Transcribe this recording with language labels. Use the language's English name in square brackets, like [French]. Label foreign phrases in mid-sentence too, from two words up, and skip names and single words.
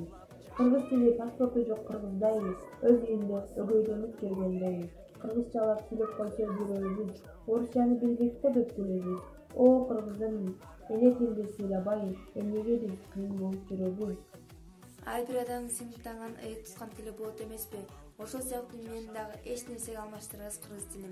[Kyrgyz] Кыргыз тили паспорту жок кыргыздайыз, өз элинде өгөйдөнүп келгендейбиз. Кыргызчалап сүйлөп койсо жүрөбүз, орусчаны билбекте деп билебиз. О кыргызым, эне тилди сүйлөбай, эмнеге биз кыйын болуп жүрөбүз? Ар бир адамдын сыймыктанган, ыйык туткан тили болот эмеспи? Ошол сыяктуу менин дагы эч нерсеге алмаштырбас кыргыз тилим.